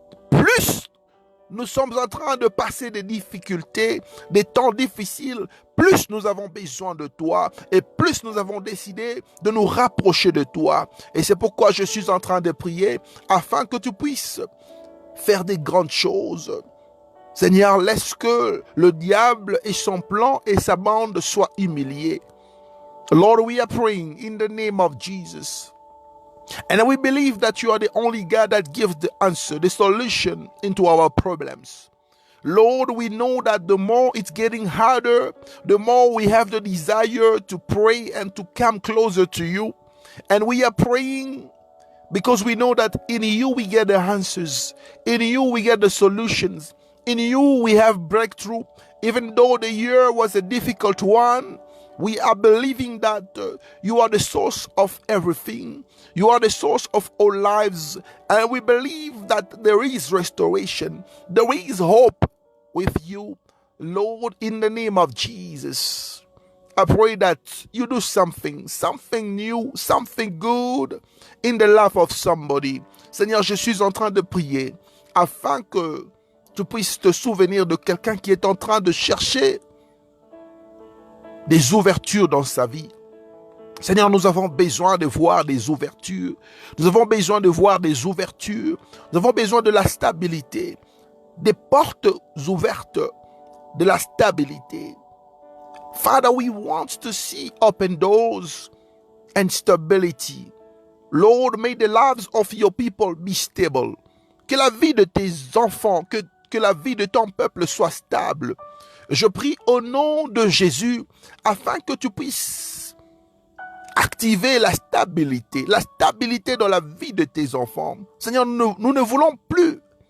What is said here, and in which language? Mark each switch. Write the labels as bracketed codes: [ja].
[fr] Plus nous sommes en train de passer des difficultés, des temps difficiles, plus nous avons besoin de toi et plus nous avons décidé de nous rapprocher de toi. Et c'est pourquoi je suis en train de prier afin que tu puisses faire des grandes choses. Seigneur, laisse que le diable et son plan et sa bande soient humiliés. [en] Lord, we are praying in the name of Jesus. And we believe that you are the only God that gives the answer, the solution into our problems. Lord, we know that the more it's getting harder, the more we have the desire to pray and to come closer to you. And we are praying because we know that in you we get the answers. In you we get the solutions. In you we have breakthrough. Even though the year was a difficult one, we are believing that you are the source of everything. You are the source of our lives. And we believe that there is restoration. There is hope with you. Lord, in the name of Jesus, I pray that you do something new, something good in the life of somebody. [fr] Seigneur, je suis en train de prier afin que tu puisses te souvenir de quelqu'un qui est en train de chercher des ouvertures dans sa vie. Seigneur, nous avons besoin de voir des ouvertures. Nous avons besoin de voir des ouvertures. Nous avons besoin de la stabilité. Des portes ouvertes, de la stabilité. [en] Father, we want to see open doors and stability. Lord, may the lives of your people be stable. [fr] Que la vie de tes enfants, que la vie de ton peuple soit stable. Je prie au nom de Jésus afin que tu puisses activer la stabilité dans la vie de tes enfants. Seigneur, nous ne voulons plus